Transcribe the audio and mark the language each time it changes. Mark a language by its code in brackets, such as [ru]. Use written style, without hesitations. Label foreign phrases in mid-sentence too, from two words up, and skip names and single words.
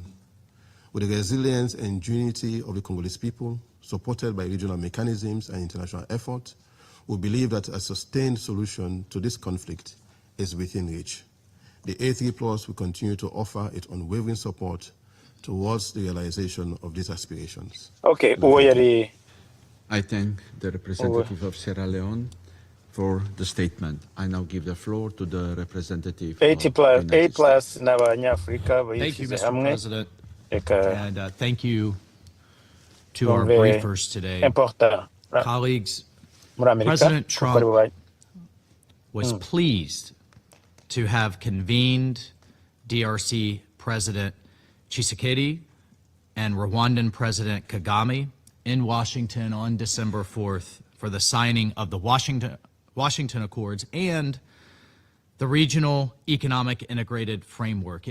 [en] With the resilience and unity of the Congolese people, supported by regional mechanisms and international effort, we believe that a sustained solution to this conflict is within reach. The A3 Plus will continue to offer its unwavering support towards the realization of these aspirations. [rn] Okay, uwo yari [en] I thank the representative of Sierra Leone for the statement. I now give the floor to the representative of the United States. [rn] n'abanyafurika [en] Thank you, [rn] bishyize [en] Mr. [rn] hamwe. [en] President, [rn] Reka [en] and thank you to our [rn] tumve [en] briefers today. important Colleagues, [rn] muri Amerika [en] President [rn] kuko ari [en] Trump [rn] bo [en] was pleased to have convened DRC President Tshisekedi and Rwandan President Kagame in Washington on December 4th for the signing of the Washington Accords and the Regional Economic Integrated Framework.